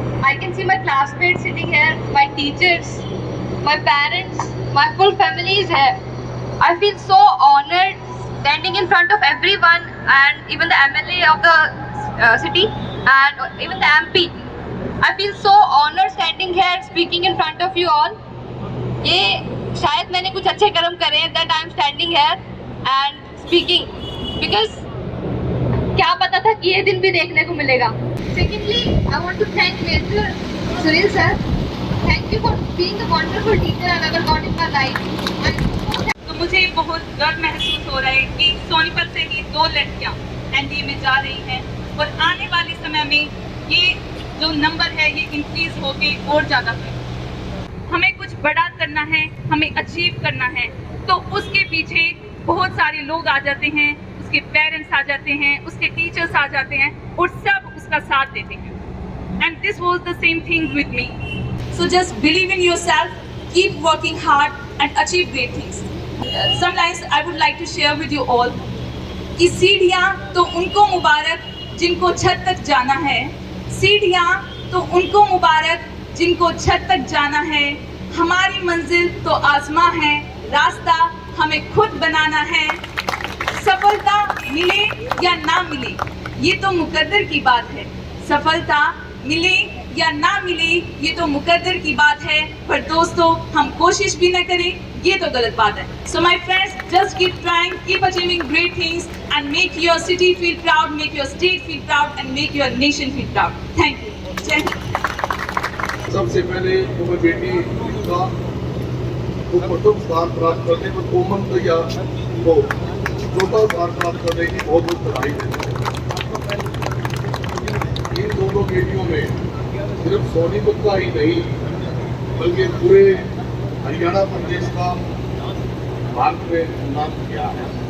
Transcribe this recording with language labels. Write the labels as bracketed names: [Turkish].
[English] I can see my classmates sitting here, my teachers, my parents, my full family is here. I feel so honored standing in front of everyone and even the MLA of the city and even the MP. I feel so honored standing here speaking in front of you all. [Hindi] ये शायद मैंने कुछ अच्छे कर्म करे हैं [English] that I am standing here and speaking because [Hindi] क्या पता था कि ये दिन भी देखने को मिलेगा. [English] Secondly, I want to thank Mr. Sunil sir. Thank you for being a wonderful teacher I've ever got in my life. [Hindi] तो मुझे बहुत गर्व महसूस हो रहा है कि सोनीपत से ही 2 लड़कियां एनडीए में जा रही हैं और आने वाले समय में ये जो नंबर है ये इंक्रीज होके और ज़्यादा है. हमें कुछ बड़ा करना है, हमें अचीव करना है, तो उसके पीछे बहुत सारे लोग आ जाते हैं, उसके पेरेंट्स आ जाते हैं, उसके टीचर्स आ जाते हैं और सब उसका साथ देते हैं. [English] And this was the same thing with me. So just believe in yourself, keep working hard and achieve great things. Some lines I would like to share with you all. [Hindi] कि सीढ़ियाँ तो उनको मुबारक जिनको छत तक जाना है, सीढ़ियाँ तो उनको मुबारक जिनको छत तक जाना है, हमारी मंजिल तो आसमां है, रास्ता हमें खुद बनाना है. सफलता मिले या ना मिले ये तो मुकद्दर की बात है, सफलता मिले या ना मिले ये तो मुकद्दर की बात है, पर दोस्तों हम कोशिश भी न करें ये तो गलत बात है. [English] So my friends, just keep trying, keep achieving great things and make your city feel proud, make your state feel proud and make your nation feel proud. Thank you. [Hindi] जय हिंद. सबसे पहले तो मैं बेटी का प्रथम स्थान प्राप्त करने में कोमल दहिया को चौथा स्थान प्राप्त करने की बहुत बहुत बधाई देते हैं. इन दोनों बेटियों में सिर्फ सोनीपत का ही नहीं बल्कि पूरे हरियाणा प्रदेश का भारत में नाम किया है.